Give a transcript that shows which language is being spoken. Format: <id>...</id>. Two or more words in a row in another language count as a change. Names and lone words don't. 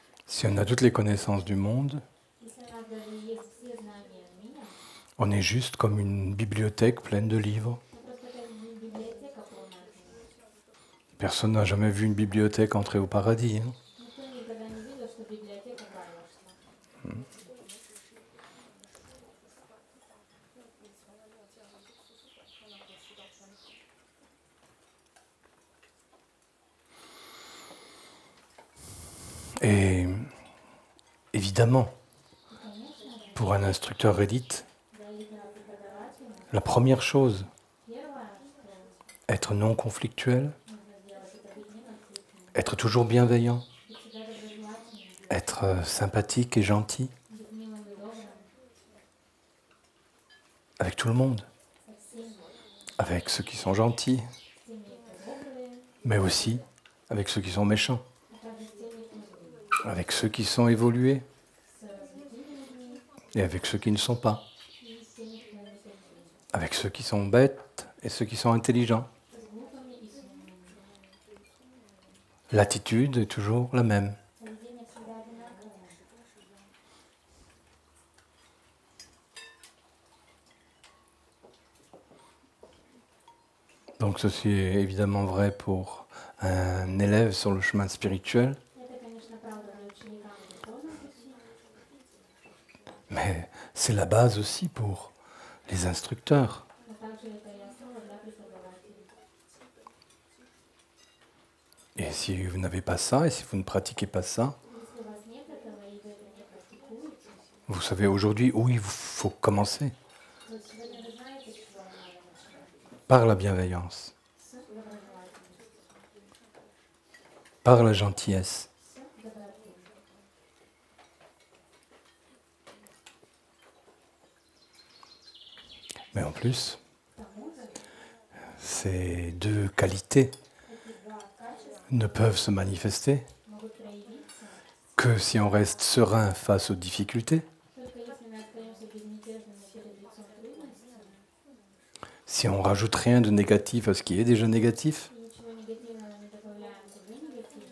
<fr>Si on a toutes les connaissances du monde,</fr> <ru>если у нас даже есть все знания мира,</ru> <fr>on est juste comme une bibliothèque pleine de livres.</fr> <ru>мы просто как библиотека полная книг.</ru> <fr>Personne n'a jamais vu une bibliothèque entrer au paradis. Hein.</fr> <ru>Никто никогда не видел, что библиотека в рай вошла.</ru> <fr>Et évidemment,</fr> <ru>И, конечно же,</ru> <fr>pour un instructeur élite,</fr> <ru>для элитного преподавателя</ru> <fr>la première chose,</fr> <ru>первое, что</ru> <fr>être non conflictuel,</fr> <ru>нужно сделать, это быть неконфликтным,</ru> <fr>être toujours bienveillant,</fr> <ru>быть всегда доброжелательным,</ru> <fr>être sympathique et gentil</fr> <ru>быть милым и добрым</ru> <fr>avec tout le monde,</fr> <ru>со всеми,</ru> <fr>avec ceux qui sont gentils,</fr> <ru>с теми, кто добрые,</ru> <fr>mais aussi avec ceux qui sont méchants,</fr> <ru>а также с теми, кто злые,</ru> <fr>avec ceux qui sont évolués</fr> <ru>с развитыми людьми</ru> <fr>et avec ceux qui ne sont pas,</fr> <ru>и с теми, кто не такие,</ru> <fr>avec ceux qui sont bêtes et ceux qui sont intelligents.</fr> <ru>с глупыми и с умными.</ru> <fr>L'attitude est toujours la même.</fr> <ru>Поведение всегда одинаковое.</ru> <fr>Donc ceci est évidemment vrai pour un élève sur le chemin spirituel,</fr> <ru>Это, конечно, правда для ученикам в духовном пути,</ru> <fr>mais c'est la base aussi pour les instructeurs.</fr> <ru>но также это и основа для преподавателей.</ru> <fr>Et si vous n'avez pas ça, et si vous ne pratiquez pas ça,</fr> <ru>Если у вас нет этого и вы это не практикуете,</ru> <fr>vous savez aujourd'hui où il faut commencer,</fr> <ru>то сегодня вы знаете, с чего надо начинать.</ru> <fr>par la bienveillance,</fr> <ru>С доброжелательностью,</ru> <fr>par la gentillesse.</fr> <ru>с добротой.</ru> <fr>Mais en plus,</fr> <ru>К тому же,</ru> <fr>ces deux qualités</fr> <ru>эти два качества</ru> <fr>ne peuvent se manifester</fr> <ru>могут проявиться</ru> <fr>que si on reste serein face aux difficultés,</fr> <ru>только если мы остаемся безмятежными перед лицом трудностей</ru> <fr>si on rajoute rien de négatif à ce qui est déjà négatif,</fr> <ru>и ничего негативного не добавляем в уже негативное,</ru>